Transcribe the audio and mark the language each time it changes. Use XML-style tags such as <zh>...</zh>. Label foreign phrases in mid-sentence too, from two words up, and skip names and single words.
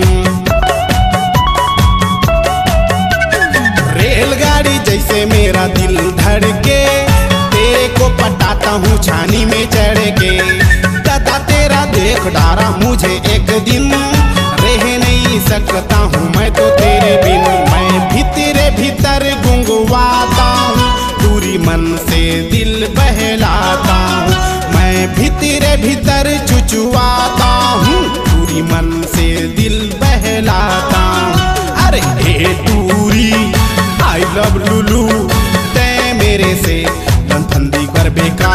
<hne>रेलगाड़ी जैसे मेरा दिल धड़के, तेरे को पटाता हूँ छानी में चढ़ के। दादा तेरा देख डारा मुझे एक दिन, रह नहीं सकता हूँ मैं तो तेरे बिन। मैं भीतरे भीतर गुंगवाता हूँ, टूरी मन से दिल बहलाता हूँ। मैं भीतरे भीतर चुचुआता हूँ, टूरी मन से दिल बहलाता हूँ। अरे हे टूरी</hne> <en>I love</en> <hne>लुलू, तै मेरे से लनफंदी कर बेका।</hne>